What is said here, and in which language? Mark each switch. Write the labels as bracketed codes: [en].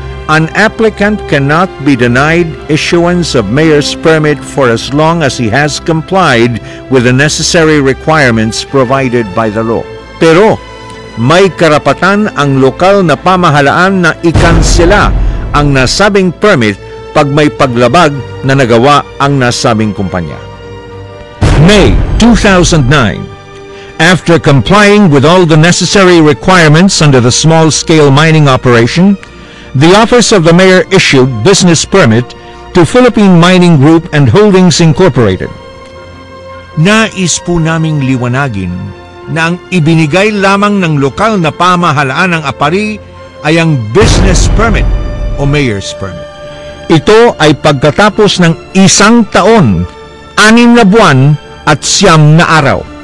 [en] An applicant cannot be denied issuance of mayor's permit for as long as he has complied with the necessary requirements provided by the law. [tl] Pero may karapatan ang lokal na pamahalaan na ikansela ang nasabing permit pag may paglabag na nagawa ang nasabing kumpanya. [en] May 2009, after complying with all the necessary requirements under the small-scale mining operation, the Office of the Mayor issued business permit to Philippine Mining Group and Holdings Incorporated. [tl] Nais po naming liwanagin na ang ibinigay lamang ng lokal na pamahalaan ng Apari ay ang business permit o mayor's permit. Ito ay pagkatapos ng 1 taon, 6 na buwan at 9 na araw.